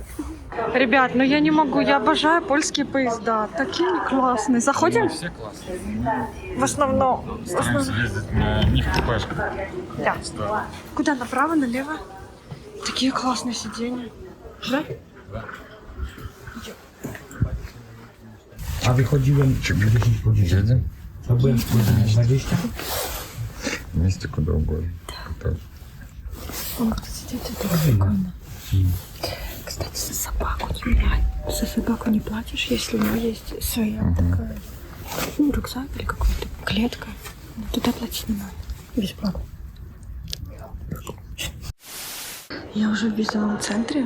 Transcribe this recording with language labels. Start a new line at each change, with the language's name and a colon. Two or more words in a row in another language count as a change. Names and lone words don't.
Russian: Ребят, ну я не могу, я обожаю польские поезда. Такие они классные. Заходим? Все классные. В основном. Стараемся ездить не в купешках. Да. Куда? Направо, налево? Такие классные сиденья. Да? Да.
Polish: A wychodziłem 10 godzin.
Russian: Едем?
Polish: To byłem spóźniony 20.
Russian: Вместе куда угодно. Да. Сидеть это прикольно. Кстати, за собаку не платишь. За собаку не платишь, если у него есть своя такая, рюкзак или какая-то клетка. Туда платить не надо. Бесплатно. Я уже в визовом центре.